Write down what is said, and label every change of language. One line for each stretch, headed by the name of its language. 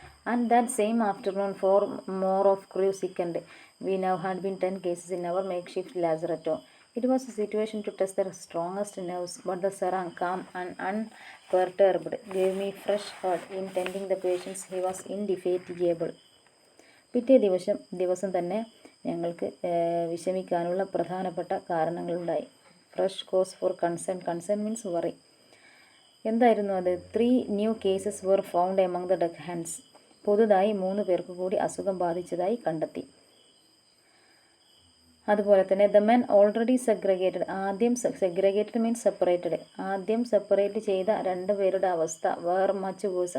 English: And that same afternoon, 4 more of crew sickened. We now had been 10 cases in our makeshift lazaretto. It was a situation to test the strongest nerves, but the Sarang, calm and unperturbed, gave me fresh heart in tending the patients. He was indefatigable.
Malayalam: പിറ്റേ ദിവസം തന്നെ ഞങ്ങൾക്ക് വിഷമിക്കാനുള്ള പ്രധാനപ്പെട്ട കാരണങ്ങളുണ്ടായി.
English: Fresh cause for concern means worry.
Malayalam: എന്തായിരുന്നു അത്?
English: 3 new cases were found among the deck hands.
Malayalam: പുതുതായി 3 പേർക്ക് കൂടി അസുഖം ബാധിച്ചതായി കണ്ടെത്തി. അതുപോലെ തന്നെ
English: The men already segregated. Segregated means separated.
Malayalam: ആദ്യം സെപ്പറേറ്റ് ചെയ്ത 2 പേരുടെ അവസ്ഥ
English: Were much worse.